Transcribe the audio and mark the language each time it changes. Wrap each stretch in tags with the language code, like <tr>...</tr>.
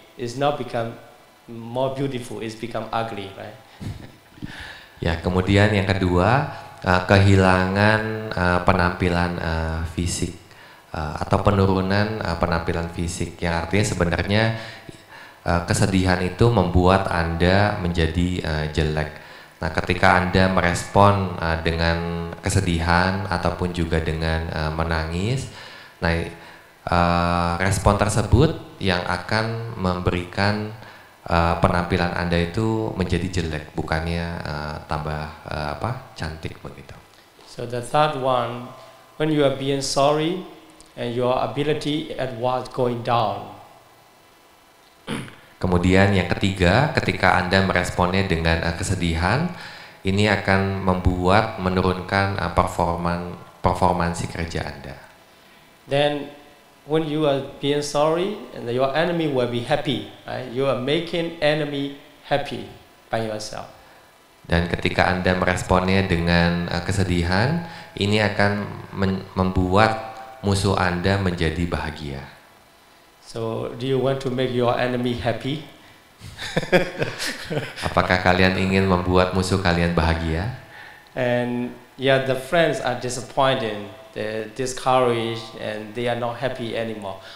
<en>It's not become more beautiful. It's become ugly, right?</en> <id>Ya, kemudian yang kedua, kehilangan penampilan fisik atau penurunan penampilan fisik, yang artinya sebenarnya kesedihan itu membuat Anda menjadi jelek. Nah, ketika Anda merespon dengan kesedihan ataupun juga dengan menangis, nah respon tersebut yang akan memberikan penampilan Anda itu menjadi jelek, bukannya tambah cantik begitu.</id> <en>So the third one, when you are being sorry and your ability at work going down.</en> <id>Kemudian yang ketiga, ketika Anda meresponnya dengan kesedihan, ini akan menurunkan performansi kerja Anda.</id> <en>Then when you are being sorry, and your enemy will be happy, right? You are making enemy happy by yourself.</en> <id>Dan ketika Anda meresponnya dengan kesedihan, ini akan membuat musuh Anda menjadi bahagia.</id> <en>So, do you want to make your enemy happy?</en> <id>Apakah kalian ingin membuat musuh kalian bahagia?</id> <en>And yeah, the friends are disappointed, they're discouraged, and they are not happy anymore.</en>